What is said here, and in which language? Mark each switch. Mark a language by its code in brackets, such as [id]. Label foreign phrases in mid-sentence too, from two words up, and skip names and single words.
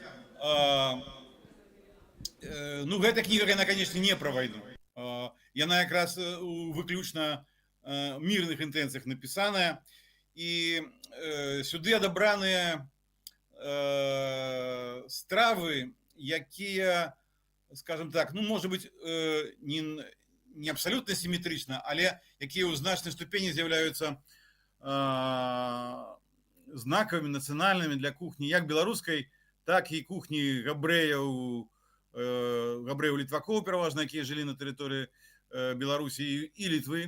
[be] Ну, гэта кніга, яна, конечно, не пра вайну. яна якраз у выключна мірных інтэнцыях напісаная, і сюды адабраныя стравы, якія, [ru] скажем так, ну, может быть, не абсолютно симметрично, [be] але якія ў значнай ступені з'яўляюцца знакамі нацыянальнымі для кухні як беларускай, так і кухні габрэяў літвакоў пераважна, якія жылі на тэрыторыі Беларусі і Літвы.